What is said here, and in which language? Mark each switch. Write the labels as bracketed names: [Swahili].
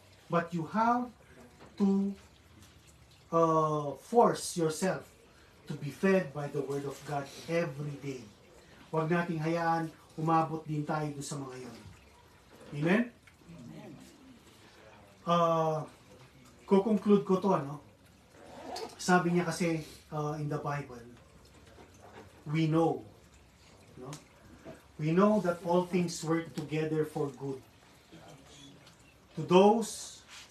[English] But you have to force yourself to be fed by the Word of God every day. [Filipino] Huwag nating hayaan, umabot din tayo doon sa mga yon. [English] Amen? [Filipino] Kukonclude ko to, Sabi niya kasi [English] in the Bible, we know that all things work together for good to those